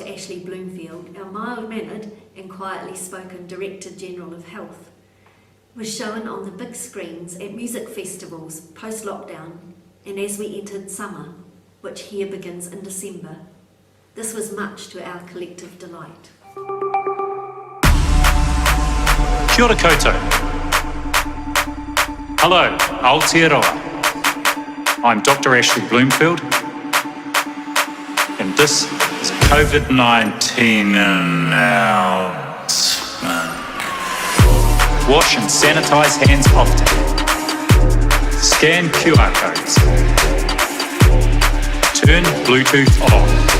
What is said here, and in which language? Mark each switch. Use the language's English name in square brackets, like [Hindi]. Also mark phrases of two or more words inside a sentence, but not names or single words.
[English] Ashley Bloomfield, our mild-mannered and quietly spoken Director General of Health, was shown on the big screens at music festivals post-lockdown and as we entered summer, which here begins in December. This was much to our collective delight. [Māori] Kia ora koutou. [English] Hello, Aotearoa. I'm Dr. Ashley Bloomfield, and this is COVID-19 announcement. Wash and sanitize hands often. Scan QR codes. Turn Bluetooth on.